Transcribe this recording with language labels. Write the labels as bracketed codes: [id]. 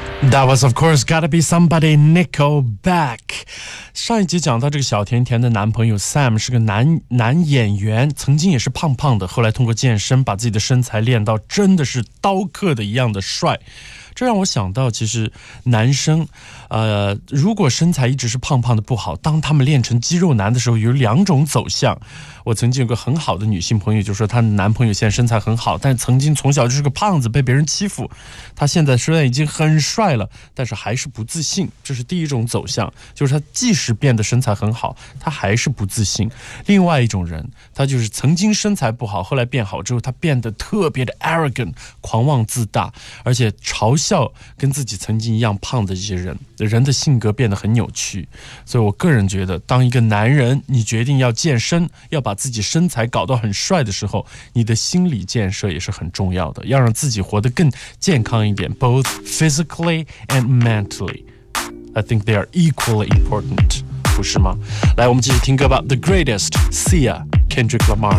[en] That was, of course, gotta be somebody, Nickelback. [zh] 上一集讲到这个小甜甜的男朋友 Sam 是个男演员，曾经也是胖胖的，后来通过健身把自己的身材练到真的是刀刻的一样的帅。这让我想到，其实男生，如果身材一直是胖胖的不好，当他们练成肌肉男的时候，有两种走向。我曾经有个很好的女性朋友，就说她男朋友现在身材很好，但曾经从小就是个胖子，被别人欺负。她现在虽然已经很帅了，但是还是不自信。这是第一种走向，就是她即使变得身材很好，她还是不自信。另外一种人，她就是曾经身材不好，后来变好之后，她变得特别的 arrogant， 狂妄自大，而且嘲笑跟自己曾经一样胖的这些人，人的性格变得很扭曲。所以我个人觉得，当一个男人你决定要健身，要把自己身材搞到很帅的时候，你的心理建设也是很重要的，要让自己活得更健康一点， [en] both physically and mentally. I think they are equally important， [zh] 不是吗？来，我们继续听歌吧。 [en] The Greatest， Sia， Kendrick Lamar。